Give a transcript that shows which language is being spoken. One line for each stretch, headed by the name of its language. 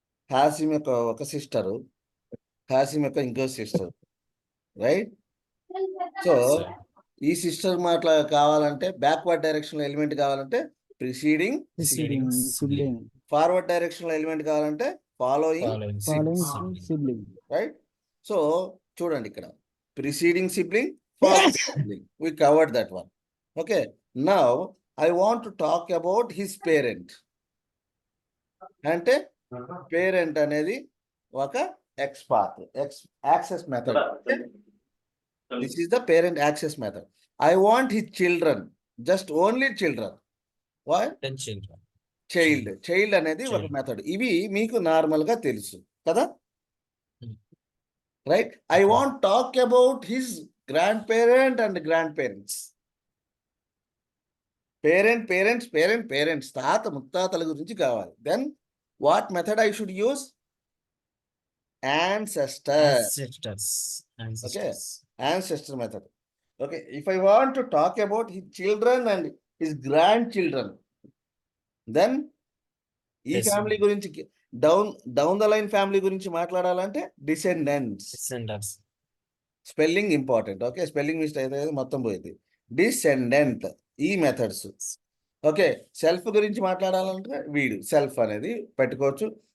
Telugu: ఖాసిం యొక్క ఒక సిస్టర్, ఖాసిం యొక్క ఇంకో సిస్టర్, రైట్? So
English: Sir.
Telugu: ఈ సిస్టర్ కావాలంటే బ్యాక్వర్డ్ డైరెక్షన్ లో ఎలిమెంట్ కావాలంటే preceding,
English: Preceding sibling.
Telugu: Forward direction లో ఎలిమెంట్ కావాలంటే following,
English: Following sibling.
Telugu: Right? So చూడండి ఇక్కడ
English: preceding sibling, following sibling. We covered that one. Okay. Now I want to talk about his parent.
Telugu: అంటే parent అనేది ఒక X path, access method.
English: This is the parent access method. I want his children, just only children. What? 10 children.
Telugu: Child అనేది ఒక
English: Child.
Telugu: Method. ఇవి మీకు normal గా తెలుసు కదా, Hmm.
English: Right? I want talk about his grandparent and grandparents.
Telugu: Parents తాత ముత్తాతల గురించి కావాలి.
English: Then what method I should use? Ancestor. Ancestors. Ancestor method. Okay, if I want to talk about his children and his grandchildren, then ఈ Yes.
Telugu: Family గురించి
English: down the line
Telugu: family గురించి మాట్లాడాలంటే descendants.
English: Descendants. Spelling important.
Telugu: Okay, spelling mistake అయితే మొత్తం పోయింది. Descendant, ఈ methods. Okay, self గురించి మాట్లాడాలంటే వీడు సెల్ఫ్ అనేది పెట్టుకోవచ్చు.